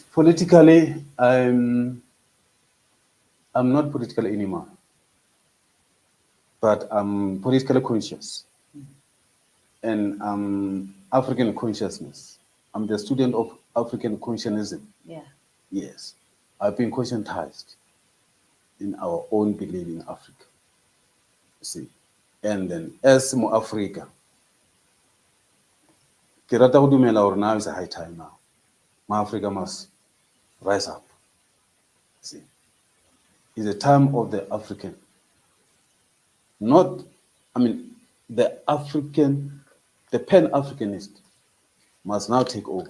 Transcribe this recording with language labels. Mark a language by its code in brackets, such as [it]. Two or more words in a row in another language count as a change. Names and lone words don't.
[en] Politically, I'm not political anymore, but I'm politically conscious. and African consciousness. I'm the student of African consciousnism. Yeah. Yes, I've been conscientized in our own belief in Africa. You see, and then as Mo Africa, [st] ke rata go dumela hore [en] now is a high time now. Ma Africa must rise up. See, it's a time of the African. Not, I mean, the African, the Pan-Africanist must now take over.